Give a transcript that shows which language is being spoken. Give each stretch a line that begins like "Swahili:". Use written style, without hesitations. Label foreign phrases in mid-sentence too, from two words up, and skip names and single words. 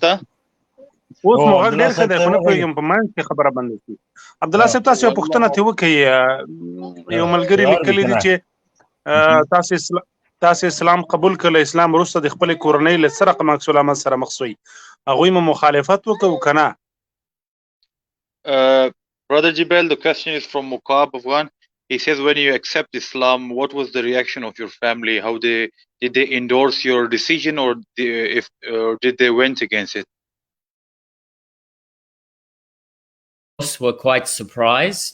Pashto: اوس مو غږ ډېر ښه دی خو نه پوهېږم په منځ کې خبره بنده شي عبدالله صاحب تاسو یو پوښتنه ترې وکړئ یو ملګري لیکلي دي چې تاسو اسلام قبول کړل اسلام وروسته د خپلې کورنۍ له څه رقم عکس العمل سره مخ شوئ هغوی مو مخالفت وکړو که نه
English: Brother Jibril, the question is from Muqab, Afghan. He says, when you accept Islam, what was the reaction of your family? How did they endorse your decision or did they went against it? Were quite surprised.